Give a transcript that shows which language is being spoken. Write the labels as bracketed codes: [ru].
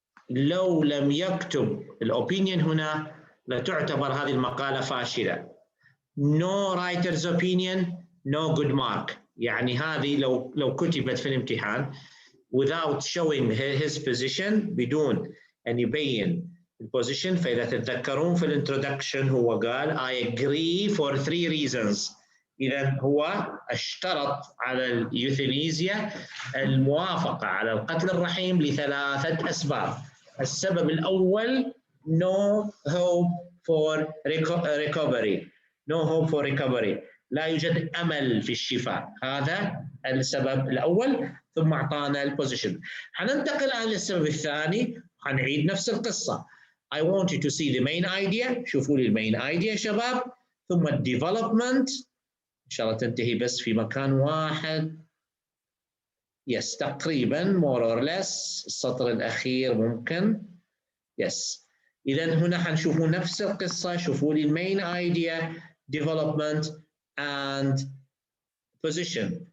[ar] لو لم يكتب الopinion هنا لتعتبر هذه المقالة فاشلة. [en] No writer's opinion, no good mark. [ar] يعني هذه لو كتبت في الامتحان [en] without showing his position، [ar] بدون أن يبين البوزيشن. فإذا تتذكرون في الانترودكشن هو قال [en] I agree for 3 reasons. [ar] إذا هو اشترط على اليوثينيزيا الموافقة على القتل الرحيم ل3 أسباب. السبب الأول [en] no hope for recovery. No hope for recovery. [ar] لا يوجد أمل في الشفاء. هذا السبب الأول. ثم أعطانا البوزيشن. حننتقل الآن للسبب الثاني. حنعيد نفس القصة. [en] I want you to see the main idea. [ar] شوفوا لي المين idea شباب. ثم الديفلوبمنت. إن شاء الله تنتهي بس في مكان واحد. يس تقريبا [en] more or less [ar] السطر الأخير ممكن. يس. إذا هنا حنشوفوا نفس القصة. شوفوا لي المين idea, [en] development and position.